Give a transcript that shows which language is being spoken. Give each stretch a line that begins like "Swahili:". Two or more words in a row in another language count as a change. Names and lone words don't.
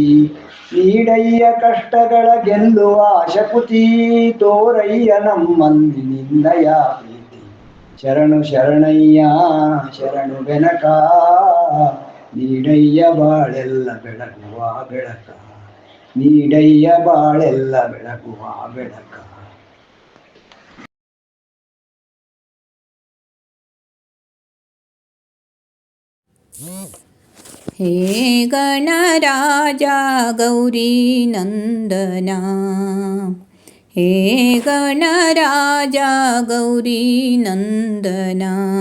Kannada: ನೀಡಯ್ಯ ಕಷ್ಟಗಳ ಗೆಲ್ಲುವ ಶಕುತಿ, ತೋರಯ್ಯ ನಮ್ಮಲ್ಲಿ ನಿನ್ನಯ ಪ್ರೀತಿ. ಶರಣು ಶರಣಯ್ಯ ಶರಣು ಬೆನಕ, ನೀಡಯ್ಯ ಬಾಳೆಲ್ಲ ಬೆಳಗುವ ಬೆಳಕ. ನೀಡಯ್ಯ ಬಾಳೆಲ್ಲ ಬೆಳಗುವ ಬೆಳಕ.
Marathi: हे गणराजा गौरी नंदना, हे गणराजा गौरी नंदना.